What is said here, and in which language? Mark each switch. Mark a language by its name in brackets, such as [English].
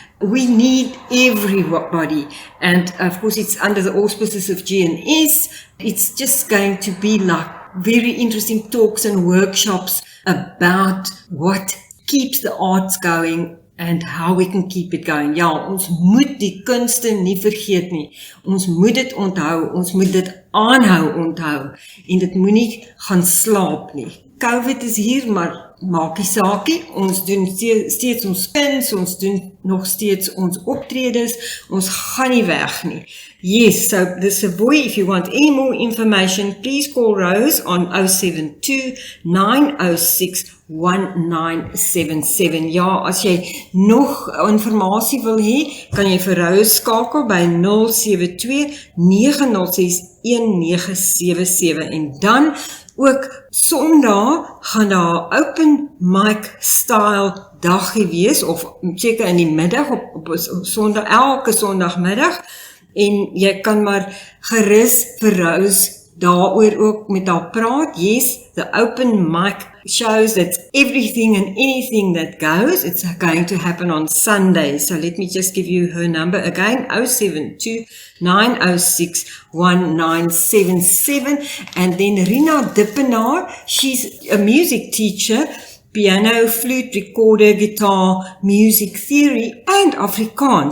[English] We need everybody, and of course it's under the auspices of GNS. It's just going to be like very interesting talks and workshops about what keeps the arts going and how we can keep it going. [Afrikaans] Ja, ons moet die kunste nie vergeet nie. Ons moet dit onthou, ons moet dit aanhou onthou en dit moenie gaan slaap nie. COVID is hier, maar maak nie saakie. Ons doen steeds ons kuns, ons doen nog steeds ons optredes, ons gaan nie weg nie. [English] Yes, so the Booi, if you want any more information, please call Rose on 072-906-1977. [Afrikaans] Ja, as jy nog informatie wil hê, kan jy vir Rose skakel by 072-906-1977. En dan ook Sondag gaan daar open mic style dagie wees, of seker in die middag, op Sondag, elke Sondagmiddag. En jy kan maar gerus vir Rose daaroor ook met haar praat. [English] Yes, the open mic shows that everything and anything that goes. It's going to happen on Sunday. So let me just give you her number again, 072-906-1977. And then Rina Dippenaar, she's a music teacher, piano, flute, recorder, guitar, music theory, and Afrikaans.